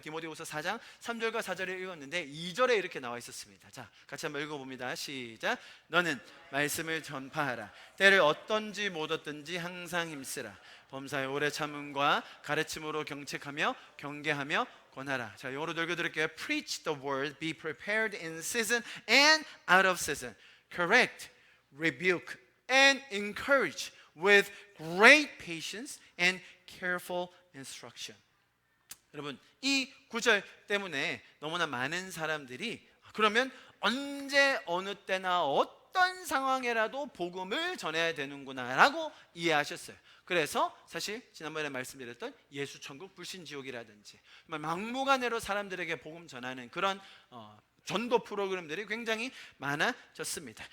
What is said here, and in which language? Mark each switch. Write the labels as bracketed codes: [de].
[ko] 디모데후서 4장 3절과 4절을 읽었는데 2절에 이렇게 나와 있었습니다. 자, 같이 한번 읽어봅니다. 시작. 너는 말씀을 전파하라. 때를 얻든지 못 얻든지 항상 힘쓰라. 범사에 오래 참음과 가르침으로 경책하며 경계하며 권하라. 자, 영어로 읽어드릴게요. [en] Preach the word, be prepared in season and out of season. Correct, rebuke, and encourage with great patience and careful instruction. [ko] 여러분, 이 구절 때문에 너무나 많은 사람들이 그러면 언제 어느 때나 어떤 상황에라도 복음을 전해야 되는구나 라고 이해하셨어요. 그래서 사실 지난번에 말씀드렸던 예수천국 불신지옥이라든지 막무가내로 사람들에게 복음 전하는 그런 전도 프로그램들이 굉장히 많아졌습니다.